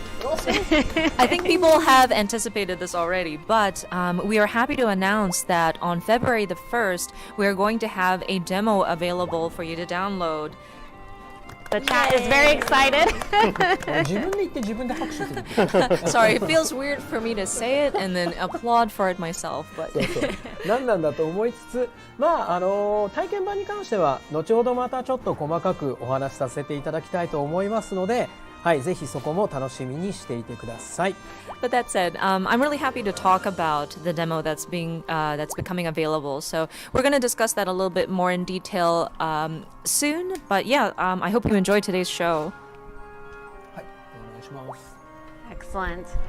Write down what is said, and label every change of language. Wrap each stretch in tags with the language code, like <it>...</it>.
<en>I think people have anticipated this already, but we are happy to announce that on February the 1st, we are going to have a demo available for you to download. The chat is very excited.</en> <ja>自分で言って自分で拍手する。</ja> <en>Sorry, it feels weird for me to say it and then applaud for it myself. But</en> <ja>何なんだと思いつつ、まあ体験版に関しては後ほどまたちょっと細かくお話しさせていただきたいと思いますので。はい、ぜひそこも楽しみにしていてください。</ja> <en>But that said, I'm really happy to talk about the demo that's becoming available. So we're going to discuss that a little bit more in detail soon. But yeah, I hope you enjoyed today's show.</en> <ja>はい、お願いします。</ja> <en>Excellent.</en>